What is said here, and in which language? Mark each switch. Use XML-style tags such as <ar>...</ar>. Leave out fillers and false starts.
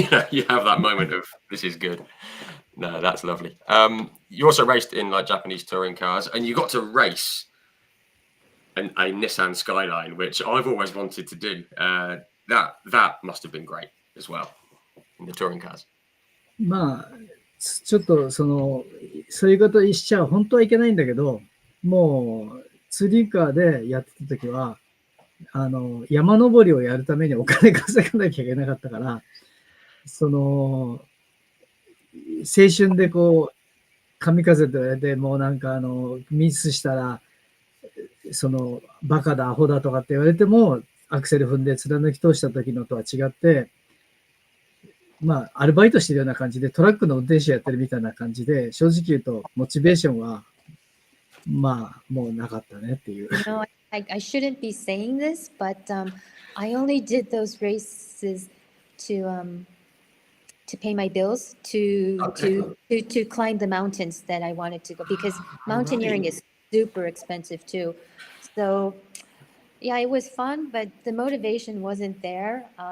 <en>You have that moment of this is good. No, that's lovely. You also raced in like Japanese touring cars, and you got to race a Nissan Skyline, which I've always wanted to do. That must have been great as well in the touring cars.</en> <ja>まあ、ちょっとそういうことしちゃ本当はいけないんだけど、もうツーリーカーでやってた時は、山登りをやるためにお金稼がなきゃいけなかったから、青春でこう、神風と言われて、もうなんかミスしたら、バカだ、アホだとかって言われても、アクセル踏んで貫き通した時のとは違って、まあ、アルバイトしてるような感じで、トラックの運転手やってるみたいな感じで、正直言うと、モチベーションは、まあ、もうなかったねっていう。</ja> <en>I shouldn't be saying this, but I only did those races to pay my bills, to climb the mountains that I wanted to go, because mountaineering is super expensive too. So yeah, it was fun, but the motivation wasn't there.</en>